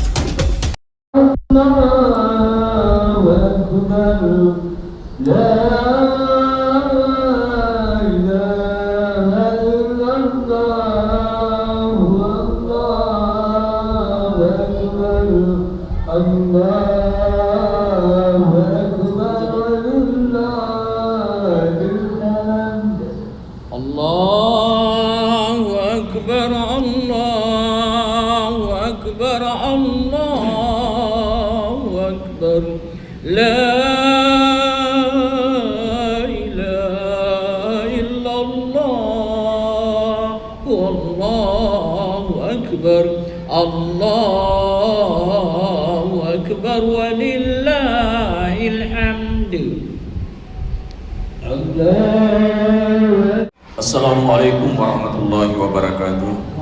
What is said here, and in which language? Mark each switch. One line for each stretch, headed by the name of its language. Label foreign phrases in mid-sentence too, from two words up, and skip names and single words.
Arabic: الله أكبر لا إله إلا الله الله أكبر الله أكبر ولله الحمد. الله أكبر الله أكبر الله أكبر لا إله إلا الله والله أكبر الله أكبر ولله الحمد. السلام عليكم ورحمة الله وبركاته.